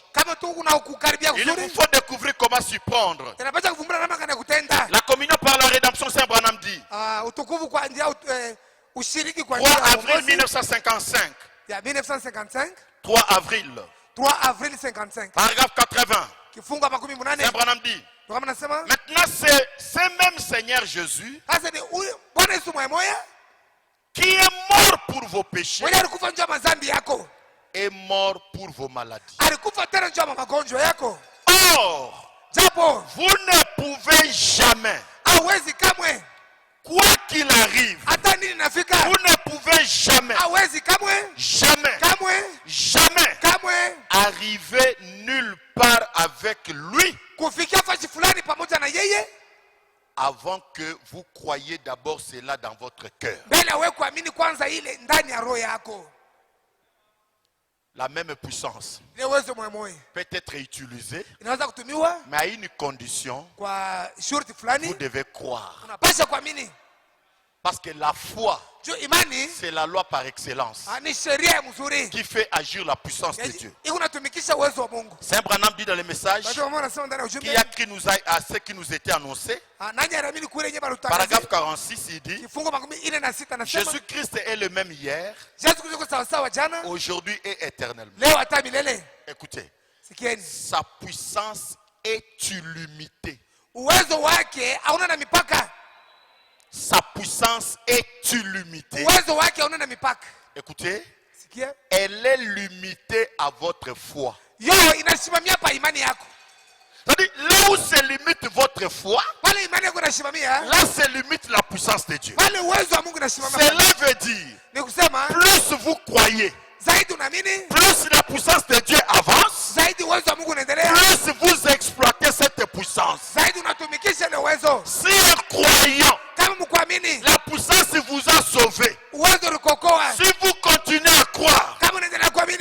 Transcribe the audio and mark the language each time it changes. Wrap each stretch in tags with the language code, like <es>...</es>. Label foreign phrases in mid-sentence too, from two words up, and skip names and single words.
<sw>kama tu kuna kukaribia</sw> <fr>Il vous</fr> <sw>kuzuri.</sw> <fr>faut découvrir comment s'y prendre.</fr> <sw>Tunapaswa kuvumbura namna gani ya kutenda.</sw> <fr>La communion par la rédemption, Saint Branham dit.</fr> <sw>Utukufu kwa njia ushiriki kwa 3 njia ya avril uongozi 1955. ya 1955</sw> <fr>3 avril. 3 avril 55 Paragraphe 80.</fr> <sw>kifungu makumi munane.</sw> <fr>Saint Branham dit.</fr> <sw>Ndio kama nasema</sw> <fr>Maintenant, c'est ce même Seigneur Jésus</fr> <sw>sasa ni huyu Bwana Yesu mmoja</sw> <fr>qui est mort pour vos péchés</fr> <sw>mwenye alikufa njoo ya mazambi yako,</sw> <fr>et mort pour vos maladies.</fr> <sw>alikufa tena njoo ya magonjwa yako.</sw> <fr>Or,</fr> <sw>Japo</sw> <fr>vous ne pouvez jamais,</fr> <sw>hawezi kamwe,</sw> <fr>quoi qu'il arrive,</fr> <sw>hata nini nafika,</sw> <fr>vous ne pouvez jamais,</fr> <sw>hawezi kamwe,</sw> <fr>jamais,</fr> <sw>kamwe,</sw> <fr>jamais</fr> <sw>kamwe</sw> <fr>arriver nulle part avec lui</fr> <sw>kufikia fashi fulani pamoja na yeye</sw> <fr>avant que vous croyiez d'abord cela dans votre cœur.</fr> <sw>mbele wewe kuamini kwanza ile ndani ya roho yako.</sw> <fr>La même puissance</fr> <sw>Ile uwezo mmoja</sw> <fr>peut être utilisée,</fr> <sw>inaweza kutumiwa</sw> <fr>mais à une condition,</fr> <sw>kwa shurti</sw> <fr>vous</fr> <sw>fulani.</sw> <fr>devez croire.</fr> <sw>Unapaswa kuamini.</sw> <fr>Parce que la foi,</fr> <sw>Juu imani</sw> <fr>c'est la loi par excellence</fr> <sw>ni sheria mzuri</sw> <fr>qui fait agir la puissance de Dieu.</fr> <sw>inatumikisha uwezo wa Mungu.</sw> <fr>Saint Branham dit dans le message</fr> <sw>Watu wa Mungu wanasema ndani ya ujumbe</sw> <fr>qui a cru nous à ce qui nous était annoncé.</fr> <sw>nani anaamini kule yenyewe balutangaza.</sw> <fr>Paragraphe 46, il dit</fr> <sw>Kifungu makumi ine na sita nasema</sw> <fr>Jésus-Christ est le même hier,</fr> <sw>Yesu Kristo sawa sawa jana</sw> <fr>aujourd'hui et éternellement.</fr> <sw>leo hata milele.</sw> <fr>Écoutez,</fr> <sw>Sikieni,</sw> <fr>sa puissance est illimitée.</fr> <sw>uwezo wake hauna na mipaka.</sw> <fr>Sa puissance est illimitée.</fr> <sw>Uwezo wake hauna na mipaka.</sw> <fr>Écoutez,</fr> <sw>Sikia,</sw> <fr>elle est limitée à votre foi.</fr> <sw>yo inasimamia pa imani yako.</sw> <fr>C'est-à-dire, là où se limite votre foi,</fr> <sw>Pale imani yako inasimamia,</sw> <fr>là se limite la puissance de Dieu.</fr> <sw>pale uwezo wa Mungu inasimamia.</sw> <fr>Cela veut dire,</fr> <sw>Ni kusema</sw> <fr>plus vous croyez,</fr> <sw>zaidi unaamini,</sw> <fr>plus la puissance de Dieu avance,</fr> <sw>zaidi uwezo wa Mungu unaendelea,</sw> <fr>plus vous exploitez cette puissance.</fr> <sw>zaidi unatumikisha ile uwezo.</sw> <fr>Si un croyant,</fr> <sw>Kama mkuamini,</sw> <fr>la puissance vous a sauvé.</fr> <sw>uwezo ulikokoa.</sw> <fr>Si vous continuez à croire</fr> <sw>Kama unaendelea kuamini,</sw>